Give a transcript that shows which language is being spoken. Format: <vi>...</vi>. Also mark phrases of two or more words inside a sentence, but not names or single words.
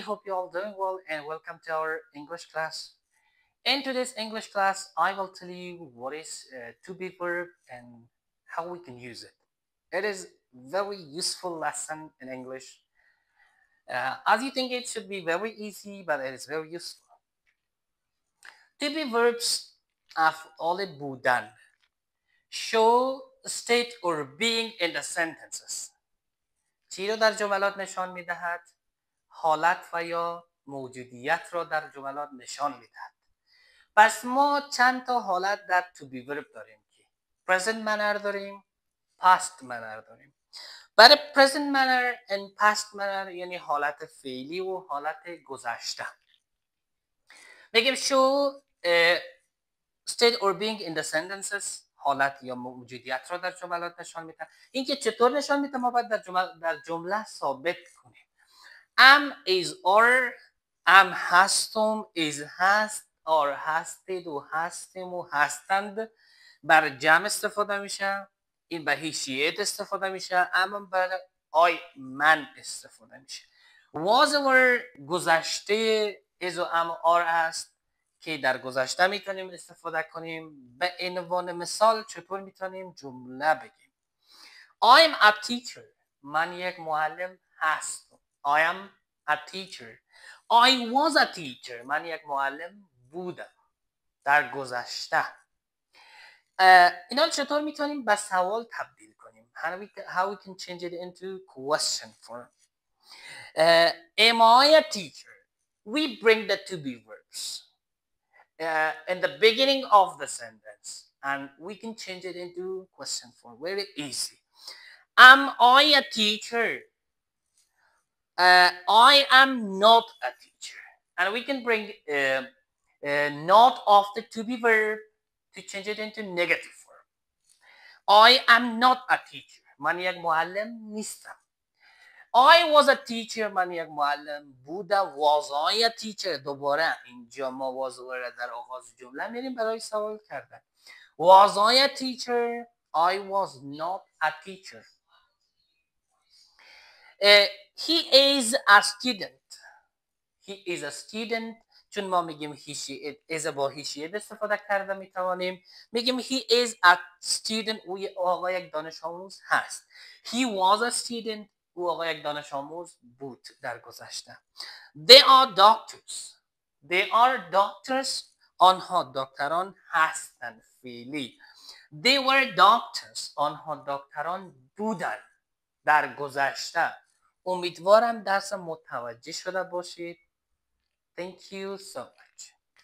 <en>Hope you all doing well and welcome to our English class. In today's English class, I will tell you what is to be verb and how we can use it. It is very useful lesson in English. As you think, it should be very easy, but it is very useful. To be verbs</en> <fa>افعال بودن</fa> <en>show state or being in the sentences.</en> <fa>چی رو در جملات نشان میدهد؟ حالت و یا موجودیت را در جملات نشان میدهد. پس ما چند تا حالت در</fa> <en>to be verb</en> <fa>داریم که</fa> <en>present manner</en> <fa>داریم،</fa> <en>past manner</en> <fa>داریم. برای</fa> <en>present manner and past manner</en> <fa>یعنی حالت فعلی و حالت گذشته. بگیم</fa> <en>show state or being in the sentences</en> <fa>حالت یا موجودیت را در جملات نشان میده. این که چطور نشان میده ما باید در جمله ثابت کنیم.</fa> <en>am is or am</en> <fa>هستم is هست or هستید و هستیم و هستند بر جمع استفاده میشه. این به هیشیت استفاده میشه. اما بر آی من استفاده میشه.</fa> <en>was or</en> <fa>گذشته is و am or است که در گذشته میتونیم استفاده کنیم. به عنوان مثال چطور میتونیم جمله بگیم؟</fa> <en>I am a teacher.</en> <fa>من یک معلم هستم.</fa> <en>I am a teacher. I was a teacher.</en> <fa>من یک معلم بودم در گذشته. اینا چطور میتونیم به سوال تبدیل کنیم؟</fa> <en>How we can change it into question form. Am I a teacher? We bring the to be verbs in the beginning of the sentence and we can change it into question form. Very easy. Am I a teacher? I am not a teacher. And we can bring not of the to be verb to change it into negative form. I am not a teacher.</en> <fa>من یک معلم نیستم.</fa> <en>I was a teacher.</en> <fa>من یک معلم بودم.</fa> <en>Was I a teacher?</en> <fa>دوباره اینجا ما was را در آغاز جمله میریم برای سوال کردن.</fa> <en>Was I a teacher? I was not a teacher. He is a student. He is a student.</en> <fa>چون ما میگیم</fa> <en>he is با he</en> <fa>استفاده کرده میتوانیم میگیم</fa> <en>he is a student.</en> <fa>او آقا یک دانش آموز هست.</fa> <en>He was a student.</en> <fa>او آقا یک دانش آموز بود در گذشته.</fa> <en>They are doctors. They are doctors.</en> <fa>آنها دکتران هستند فعلی.</fa> <en>They were doctors.</en> <fa>آنها دکتران بودند در گذشته. امیدوارم درس متوجه شده باشید.</fa> <en>Thank you so much.</en>